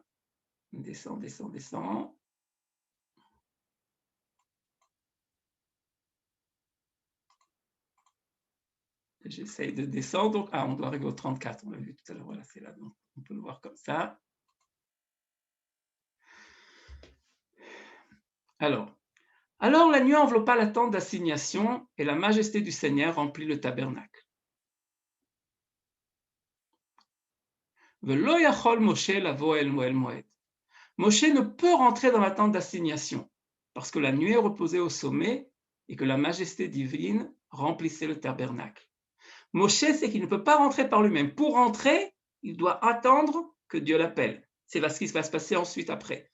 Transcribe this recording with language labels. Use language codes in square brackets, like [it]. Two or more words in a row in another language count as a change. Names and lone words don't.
[fr] Descend. J'essaye de descendre. Donc, on doit arriver au 34, on l'a vu tout à l'heure. Voilà, c'est là. Donc, on peut le voir comme ça. Alors la nuée enveloppa la tente d'assignation et la majesté du Seigneur remplit le tabernacle. [he] Velo yachol Moshe lavo el moed. [fr] Moshe ne peut rentrer dans la tente d'assignation parce que la nuée reposait au sommet et que la majesté divine remplissait le tabernacle. Moshe sait qu'il ne peut pas rentrer par lui-même. Pour rentrer, il doit attendre que Dieu l'appelle. C'est ce qui va se passer ensuite après.